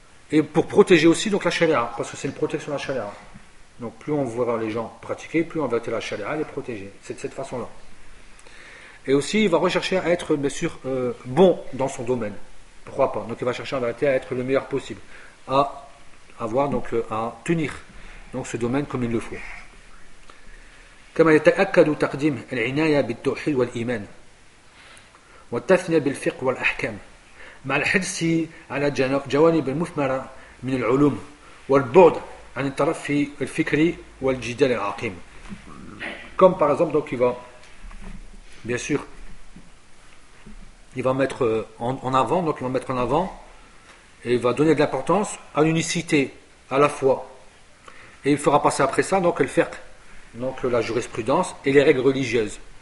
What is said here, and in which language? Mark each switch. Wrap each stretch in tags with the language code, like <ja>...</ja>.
<fr>Et pour protéger aussi donc la charia, parce que c'est une protection de la charia. Donc plus on verra les gens pratiquer, plus on verra la charia les protéger. C'est de cette façon-là. Et aussi il va rechercher à être bien sûr bon dans son domaine. Pourquoi pas? Donc il va chercher en vérité à être le meilleur possible, à avoir donc à tenir donc ce domaine comme il le faut.</fr> <ar>كما يتأكد تقديم العناية بالتوحيد والإيمان والتثنية بالفقه والأحكام مع الحرص على جوانب المثمرة من العلوم والبعد عن الترف الفكري والجدال العقيم.</ar> <fr>Comme par exemple, donc il va bien sûr il va mettre en avant, donc il va mettre en avant et il va donner de l'importance à l'unicité, à la foi, et il fera passer après ça donc le fiqh, donc la jurisprudence et les règles religieuses.</fr>